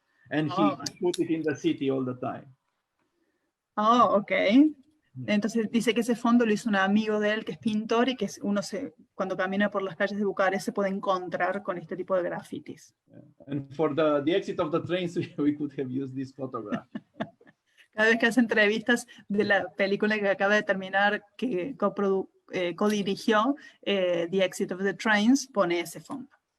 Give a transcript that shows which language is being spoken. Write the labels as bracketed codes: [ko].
[en] And he put it in the city all the time. Oh, ok. [es] Entonces dice que ese fondo lo hizo un amigo de él que es pintor, y que cuando camina por las calles de Bucarest se puede encontrar con este tipo de grafitis. [en] Yeah. And for the exit of the trains, we could have used this photograph. [es] Cada vez que hace entrevistas de la película que acaba de terminar, que co-dirigió, The Exit of the Trains, pone ese fondo.